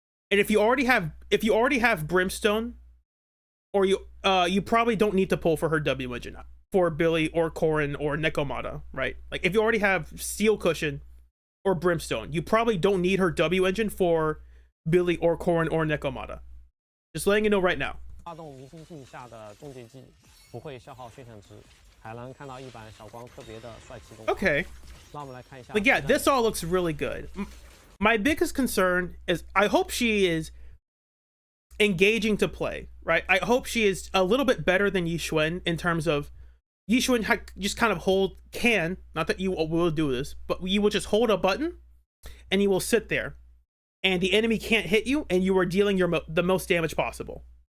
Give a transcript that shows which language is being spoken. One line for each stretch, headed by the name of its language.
English: And if you already have Brimstone, or you probably don't need to pull for her W engine for Billy or Corrin or Nekomata, right? Like, if you already have Steel Cushion or Brimstone, you probably don't need her W engine for Billy or Corrin or Nekomata. Just letting you know right now.
Chinese: 发动明星境下的终结技不会消耗血量值，还能看到一版小光特别的帅气动画。
English: Okay.
Chinese: 让我们来看一下。
English: Like, yeah, this all looks really good. My biggest concern is I hope she is engaging to play, right? I hope she is a little bit better than Yixuan in terms of Yixuan just kind of not that you will do this, but you will just hold a button and you will sit there and the enemy can't hit you and you are dealing the most damage possible.